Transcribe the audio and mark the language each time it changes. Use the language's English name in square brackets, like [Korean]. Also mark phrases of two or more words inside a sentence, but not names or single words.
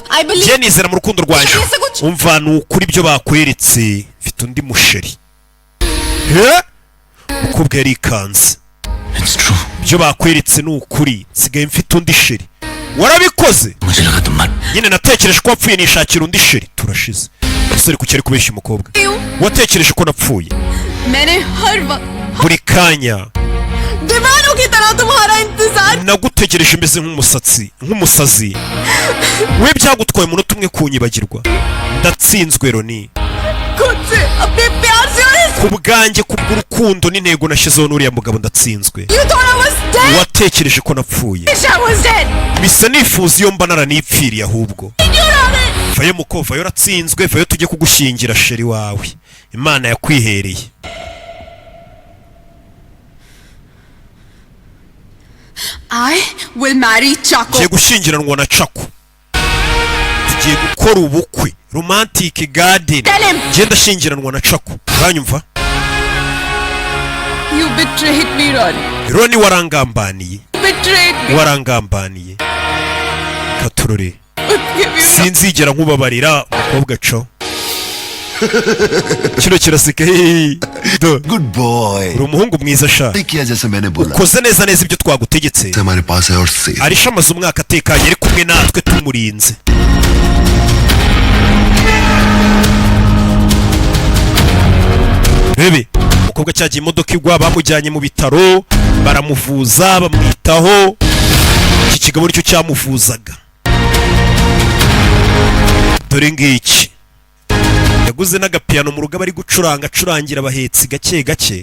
[English] I believe- [Kinyarwanda] njye nizera mu rukundo rwanjye. umva ni ukuri ibyo bakweretse mfite undi musheri. umukobwa yarikanze. [English] It's true. [Kinyarwanda] ibyo bakweretse ni ukuri nsigaye mfite undi sheri. warabikoze. [Hindi] मुझे लगा तुम मर [Kinyarwanda] nyine natekereje ko wapfuye nishakira undi sheri. turashize. umusore kuki ari kubeshya umukobwa. watekereje ko napfuye. [Hindi] मैंने हर वक्त [Kinyarwanda] buri kanya [Hindi] दीवानों की तरह तुम्हारा इंतजार [Kinyarwanda] nagutegereje meze nk'umusazi. we byagutwaye umunota umwe kunyibagirwa. ndatsinzwe Roni. [Hindi] खुद से अपने प्यार से और इस [Kinyarwanda] ku bwanjye kubw'urukundo n'intego nashyizeho n'uriya mugabo ndatsinzwe. [English] You thought I was dead. [Kinyarwanda] watekereje ko napfuye. [English] Wish I was dead. [Kinyarwanda] bisa nifuza iyo mba naranipfiriye ahubwo. vayo muko vayo ratsinzwe vayo tujye kugushyingira sheri wawe. imana yakwihereye. [English] I will marry Chaco. [Kinyarwanda] tugiye gushyingiranwa na Chaco. tugiye gukora ubukwe [English] romantic garden. Tell him. [Kinyarwanda] njye ndashyingiranwa na Chaco. uranyumva? [English] You betrayed me, Ronnie. [Kinyarwanda] Roni warangambaniye. [English] Betrayed me. [Kinyarwanda] warangambaniye. katurore. [English] Give you [Kinyarwanda] sinzigera nkubabarira umukobwa co. kino kiraseka. [English] Do. good boy [Kinyarwanda] uri umuhungu mwiza sha. [Hindi] किया जैसे मैंने बोला [Kinyarwanda] ukoze neza neza ibyo twagutegetse. [Hindi] हमारे पास है और सेफ [Kinyarwanda] arisha amaze umwaka atekanye ari kumwe natwe tumurinze. rebe umukobwa cyagiye imodoka igwa bamujyanye mu bitaro baramuvuza bamwitaho. iki kigabo nicyo cyamuvuzaga. dore ngiki yaguze n'agapiyano mu rugo bari gucuranga acurangira abahetsi gake gake.